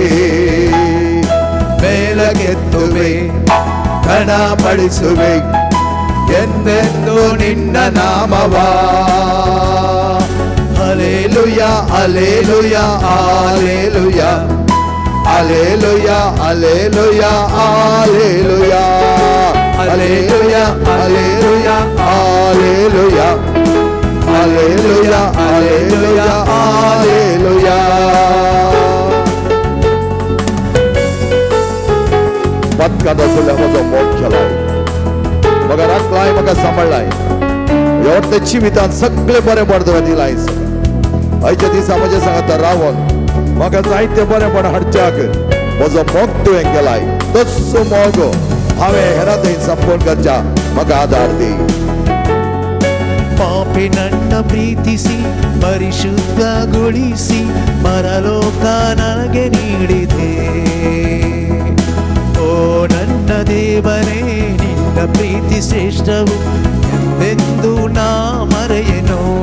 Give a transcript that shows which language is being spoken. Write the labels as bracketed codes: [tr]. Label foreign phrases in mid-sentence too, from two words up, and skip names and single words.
[kn] ಮೇಲಕ್ಕೆತ್ತುವೆ ಗಣಪಡಿಸುವೆ ಎಂದೆಂದು ನಿನ್ನ ನಾಮವಾ ಹಲ್ಲೆಲೂಯಾ ಹಲ್ಲೆಲೂಯಾ ಹಲ್ಲೆಲೂಯಾ ಹಲ್ಲೆಲೂಯಾ ಹಲ್ಲೆಲೂಯಾ ಹಲ್ಲೆಲೂಯಾ ಹಲ್ಲೆಲೂಯಾ ಹಲ್ಲೆಲೂಯಾ ಹಲ್ಲೆಲೂಯಾ ಹಲ್ಲೆಲೂಯಾ ಹಲ್ಲೆಲೂಯಾ ಹಲ್ಲೆಲೂಯಾ [kok] पत्काचा सुल्या म्हजो मोग केलाय म्हाका राखलाय म्हाका सांबाळलाय ह्या जिवितांत सगळे बरें पडता दिलाय आयच्या दिसा म्हजे सांगात रावून म्हाका जायते बरेंपण हाडच्याक म्हजो मोग तुवें केलाय तसो मोग हांवें हेरां थंय संपूर्ण करच्या म्हाका आदार दी [kn] ಪಾಪಿ ನನ್ನ ಪ್ರೀತಿಸಿ ಪರಿಶುದ್ಧಗೊಳಿಸಿ ಪರಲೋಕ ನನಗೆ ನೀಡಿದೆ ಓ ನನ್ನ ದೇವರೇ ನಿನ್ನ ಪ್ರೀತಿ ಶ್ರೇಷ್ಠವು ಎಂದೆಂದು ನಾ ಮರೆಯೆನು